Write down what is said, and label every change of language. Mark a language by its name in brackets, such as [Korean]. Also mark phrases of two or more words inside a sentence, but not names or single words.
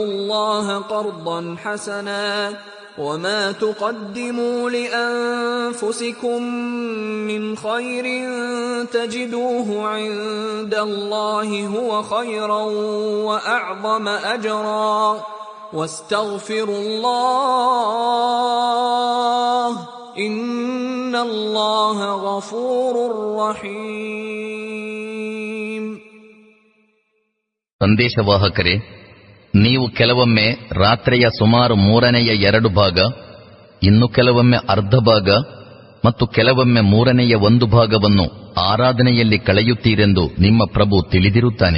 [Arabic] الله قرضا حسنا وما تقدموا لأنفسكم من خير تجدوه عند الله هو خيرا وأعظم أجرا واستغفروا الله إن الله غفور رحيم. [Kannada] ಸಂದೇಶವಾಹಕರೇ, ನೀವು ಕೆಲವೊಮ್ಮೆ ರಾತ್ರಿಯ ಸುಮಾರು 3/2 ಭಾಗ, ಇನ್ನು ಕೆಲವೊಮ್ಮೆ ಅರ್ಧ ಭಾಗ ಮತ್ತು ಕೆಲವೊಮ್ಮೆ 1/3 ಭಾಗವನ್ನು ಆರಾಧನೆಯಲ್ಲಿ ಕಳೆಯುತ್ತೀರೆಂದು ನಿಮ್ಮ ಪ್ರಭು ತಿಳಿದಿರುತ್ತಾನೆ.